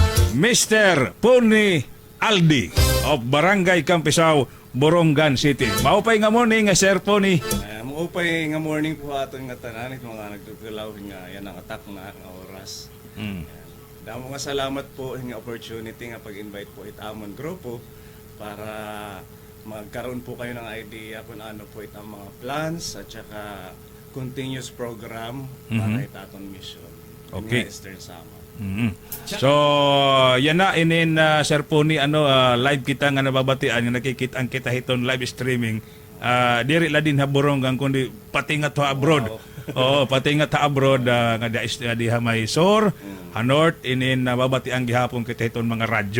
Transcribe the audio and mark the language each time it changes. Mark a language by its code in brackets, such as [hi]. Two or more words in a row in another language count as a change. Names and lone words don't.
[war] Mr. Puni Aldi of Barangay Campisao, Borongan City. Maupay nga morning, Sir Puni. Maupay nga morning po aton nga tanan it mga nagtutulaw nga yan ang atak na nga oras. Damo nga salamat po nga opportunity nga pag-invite po itamon grupo [tl] para magkaroon po kayo ng idea kung ano po itang mga plans at saka [en] continuous program [tl] para itaton mission. [war] Okay. Eastern Samar. So, yan na, inin Sir Puni, live kita nga nababatian, nga nakikita ang kita hiton [en] live streaming. [war] Diri la din ha Borongan, kundi pati nga to abroad. Oo, pati nga ta abroad, nga diha may SOR, North, inin nababatian gihapon kita hiton mga radyo.